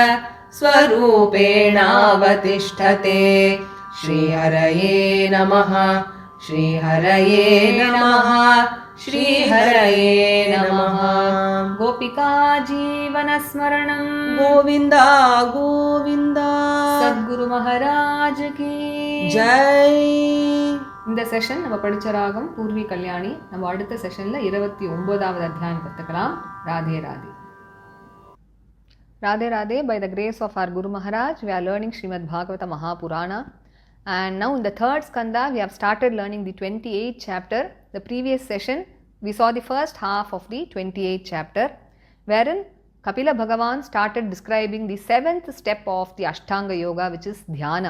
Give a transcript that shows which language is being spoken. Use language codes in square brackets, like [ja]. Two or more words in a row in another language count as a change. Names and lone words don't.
[sa] स्वरूपेणावतिष्ठते श्रीहरये नमः श्रीहरये नमः श्रीहरये नमः गोपिका जीवनस्मरणं गोविन्द गोविन्द [hi] सद्गुरु महाराज की जय [ta] இந்த செஷன் நம்ம படிச்ச ராகம் பூர்வி கல்யாணி. நம்ம அடுத்த செஷன்ல 29வது அத்தியாயம் கத்துக்கலாம். ராதே ராதே. [en] Radhe Radhe. By the grace of our Guru Maharaj, we are learning Srimad Bhagavata Mahapurana. And now in the third skanda, we have started learning the 28th chapter. The previous session, we saw the first half of the 28th chapter, wherein Kapila Bhagavan started describing the 7th step of the Ashtanga Yoga, which is Dhyana.